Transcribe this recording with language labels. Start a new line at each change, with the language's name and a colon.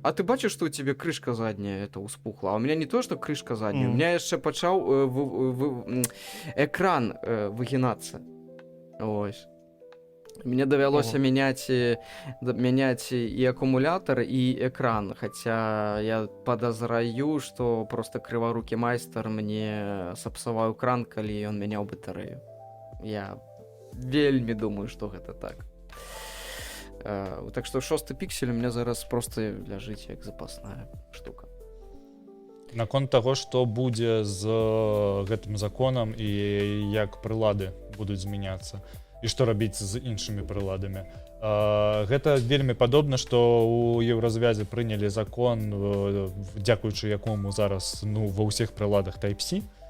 Russian: А ты бачишь, что у тебя крышка задняя это успухла? А у меня не то, что крышка задняя, у меня
Belarusian: яшчэ пачаў
Russian: экран выгинаться.
Belarusian: Ось. Мне давялося мяняць і акумулятор, і экран, хаця я падазраю, што просто крыварукі майстар мне сапсаваў экран, калі ён мяняў батарэю. Я вельмі думаю, што гэта так. Так што 6 піксель у меня зараз просто ляжыць як запасная штука. Наконт таго, што будзе з гэтым законам і як прылады будуць змяняцца і што рабіць з іншымі прыладамі. Гэта вельмі падобна, што ў Еўразвязе прынялі закон, дзякуючы якому зараз ва ўсіх прыладах Type-C.